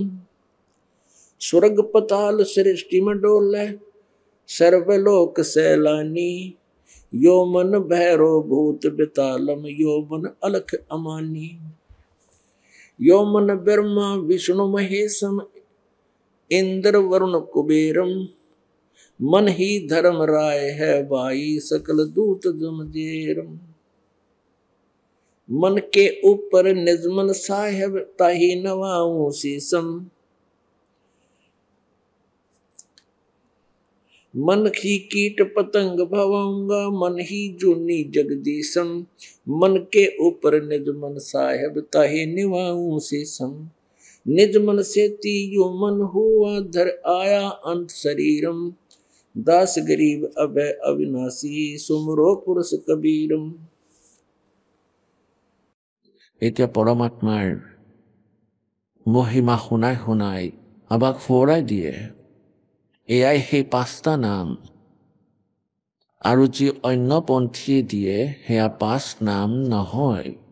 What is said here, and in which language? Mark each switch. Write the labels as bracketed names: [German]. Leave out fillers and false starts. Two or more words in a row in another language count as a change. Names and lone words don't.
[Hindi] स्वर्ग पताल सृष्टि में डोले, सर्वलोक सैलानी, यो मन भैरो भूत बेतालम, यो मन अलख अमानी। यो मन ब्रह्मा विष्णु महेशम, इंद्र वरुण कुबेरम, मन ही धर्म राय है भाई, सकल दूत जमजेरम। मन के ऊपर निजमन साहेब, ताही नवाऊं सीसम, मन ही कीट पतंग भवाऊंगा, मन ही जूनी जगदीशम। मन के ऊपर निज मन साहेब, ताहे निवाऊं सीसम। निज मन से तीयो मन हुआ, धर आया अंत शरीरम। दास गरीब अभय अविनाशी, सुमरो पुरुष कबीरम। [Assamese] এতিয়া পৰমাত্মাৰ মহিমা শুনাই শুনাই আমাক ফুৰাই দিয়ে। এয়াই সেই 5টা নাম, আৰু যি অন্যপন্থীয়ে দিয়ে সেয়া 5 নাম নহয়।